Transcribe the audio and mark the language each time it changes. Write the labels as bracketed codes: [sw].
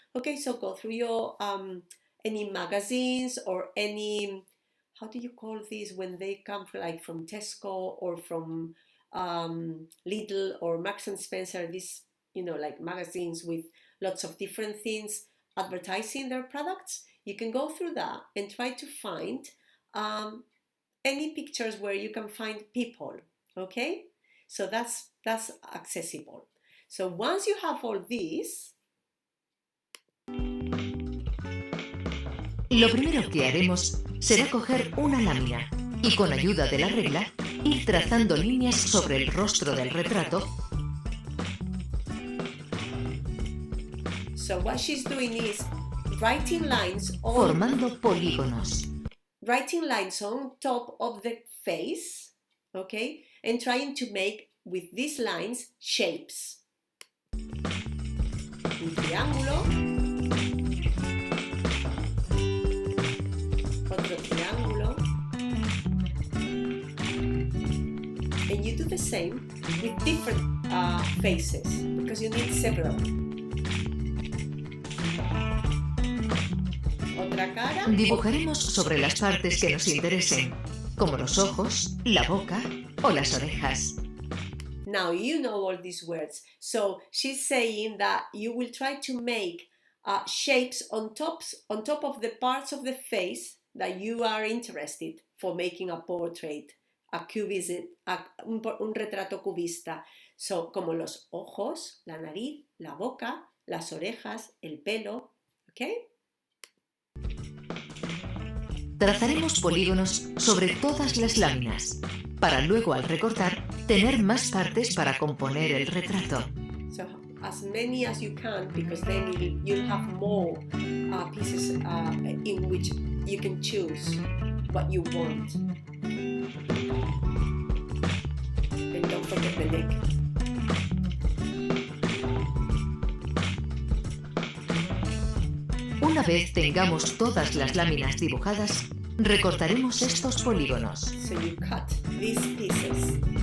[en] Okay, so go through your any magazines or any, how do you call these when they come like from Tesco or from Lidl or Marks and Spencer, these, you know, like magazines with lots of different things advertising their products. You can go through that and try to find any pictures where you can find people, okay? So that's accessible. So once you have all these, [es] lo primero que haremos será coger una lámina y con ayuda de la regla ir trazando líneas sobre el rostro del retrato. [en] So what she's doing is writing lines on, [es] formando polígonos. [en] Writing lines on top of the face, okay, and trying to make with these lines shapes. [es] Un triángulo, otro triángulo, [en] and you do the same with different faces because you need several. [es] Otra cara. Dibujaremos sobre las partes que nos interesen, como los ojos, la boca o las orejas. [en] Now you know all these words. So she's saying that you will try to make shapes on top of the parts of the face that you are interested for making a portrait, a cubism, [es] un retrato cubista. So como los ojos, la nariz, la boca, las orejas, el pelo, ¿ok? Trazaremos polígonos sobre todas las láminas, para luego al recortar tener más partes para componer el retrato. [en] So as many as you can, because then you'll have more pieces in which you can choose what you want. And don't forget the neck. [es] Una vez tengamos todas las láminas dibujadas, recortaremos estos polígonos. [en] So you cut these pieces.